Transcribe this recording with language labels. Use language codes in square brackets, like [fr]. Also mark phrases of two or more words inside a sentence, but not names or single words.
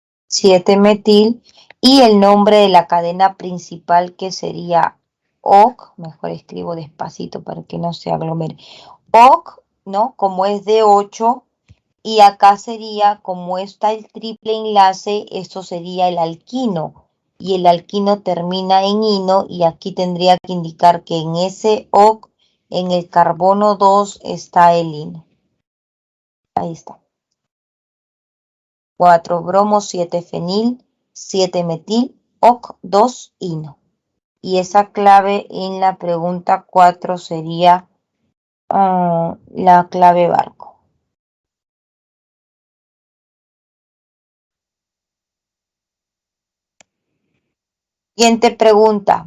[es] 7-metil, y el nombre de la cadena principal, que sería OC, mejor escribo despacito para que no se aglomere, OC, ¿no? Como es de 8, y acá sería, como está el triple enlace, esto sería el alquino, y el alquino termina en ino, y aquí tendría que indicar que en ese OC, en el carbono 2, está el ino. Ahí está. 4 bromo, 7 fenil, 7 metil, OC 2 ino. Y esa clave en la pregunta 4 sería la clave barco. Siguiente pregunta.